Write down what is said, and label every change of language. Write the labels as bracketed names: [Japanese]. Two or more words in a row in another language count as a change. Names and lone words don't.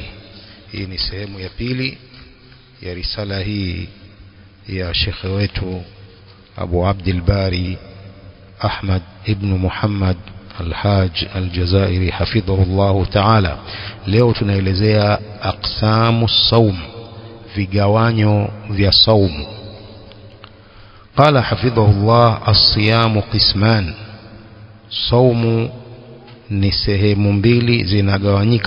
[Swahili] Hii ni sehemu ya pili ya risala hii ya Sheikh wetu Abu Abdul Bari Ahmad ibn Muhammad al-Haj al-Jazairi [Arabic] حفظه الله تعالى. [Swahili] Leo tunaelezea [Arabic] أقسام الصوم, [Swahili] vigawanyo vya saumu. [Arabic] قال حفظه الله الصيام قسمان, [Swahili] saumu ni sehemu mbili zinagawanyika.